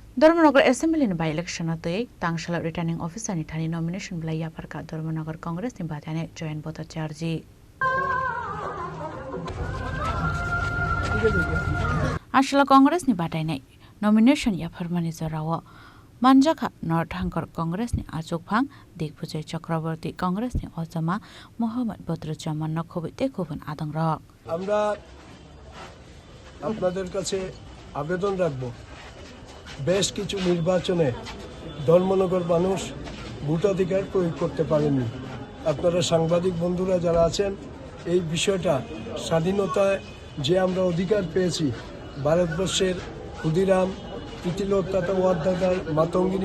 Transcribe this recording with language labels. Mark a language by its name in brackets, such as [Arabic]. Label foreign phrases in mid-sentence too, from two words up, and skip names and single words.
[Kok Borok] धर्मनगर [English] assembly by election [Kok Borok] तांगशाला [English] returning officer [Kok Borok] थानी नॉमिनेशन ब्लाइया परका धर्मनगर कांग्रेस नि बाथाने जयन भट्टाचार्य आशला कांग्रेस नि बाटाइनाय नॉमिनेशन या फरमानी जराव मानजाखा नर्थ हांकर कांग्रेस नि आजोगफां दिग्विजय चक्रवर्ती कांग्रेस नि अजमा मोहम्मद बदरुज्जामान नखबिते खुबन आदंग [Bangla] আমরা আপনাদের কাছে আবেদন রাখব বেশ কিছু নির্বাচনে ধর্মনগর মানুষ ভোটাধিকার প্রয়োগ করতে পারেননি। আপনারা সাংবাদিক বন্ধুরা যারা আছেন এই বিষয়টা স্বাধীনতায় যে আমরা অধিকার পেয়েছি ভারতবর্ষের ক্ষুদিরাম তিতিলোত্তাতা ওয়াদ্দাদার মাতঙ্গিনী